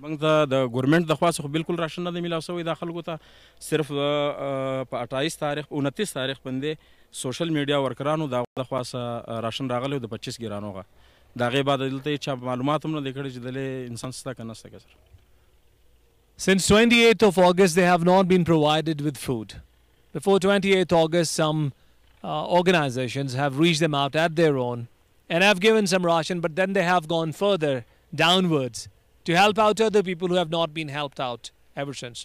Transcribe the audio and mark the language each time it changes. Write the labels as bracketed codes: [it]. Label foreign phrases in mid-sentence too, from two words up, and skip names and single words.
[ps] موږ ته د ګورنمنټ د خوا څخه بالکل راشن نه دی میلاو شوی دا خلکو ته صرف په 28 تاریخ 29 تاریخ باندې سوشل میډیا ورکرانو د خوا څخه راشن راغلی د 25 ګرانوغه د هغې بعد دلته هېچا معلومات هم نه دی کړی چې دلې انسان شته که نشته که سر. [en] Since 28th of August, they have not been provided with food. Before 28th August, some organizations have reached them out at their own and have given some ration, but then they have gone further downwards to help out other people who have not been helped out ever since.